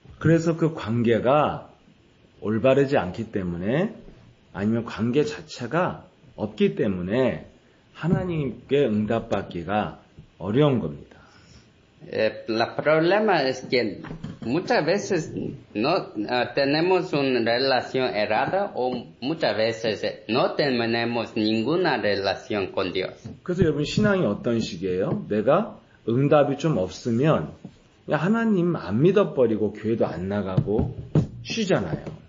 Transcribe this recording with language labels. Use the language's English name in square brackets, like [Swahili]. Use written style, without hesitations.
[Korean] 그래서 그 관계가 올바르지 않기 때문에 아니면 관계 자체가 없기 때문에 하나님께 응답받기가 어려운 겁니다. [Spanish] El problema es que muchas veces no tenemos una relación errada o muchas veces no tenemos ninguna relación con Dios. [Korean] 그래서 여러분 신앙이 어떤 식이에요? 내가 응답이 좀 없으면 하나님 안 믿어버리고 교회도 안 나가고 쉬잖아요.